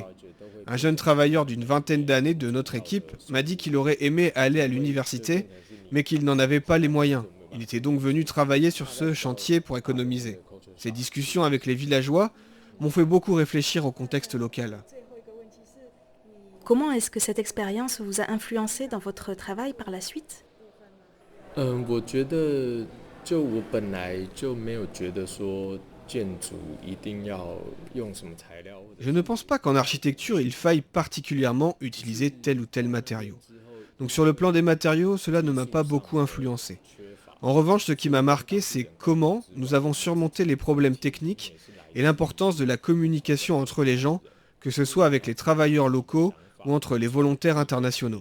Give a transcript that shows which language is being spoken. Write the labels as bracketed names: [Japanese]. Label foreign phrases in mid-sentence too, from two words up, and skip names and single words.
[French] Un jeune travailleur d'une vingtaine d'années de notre équipe m'a dit qu'il aurait aimé aller à l'université, mais qu'il n'en avait pas les moyens. Il était donc venu travailler sur ce chantier pour économiser. Ces discussions avec les villageois m'ont fait beaucoup réfléchir au contexte local. Comment est-ce que cette expérience vous a influencé dans votre travail par la suite? [Chinese] 我觉得就我本来就没有觉得说建筑一定要用什么材料。 [French] Je ne pense pas qu'en architecture, il faille particulièrement utiliser tel ou tel matériau. Donc sur le plan des matériaux, cela ne m'a pas beaucoup influencé. En revanche, ce qui m'a marqué, c'est comment nous avons surmonté les problèmes techniques et l'importance de la communication entre les gens, que ce soit avec les travailleurs locaux ou entre les volontaires internationaux.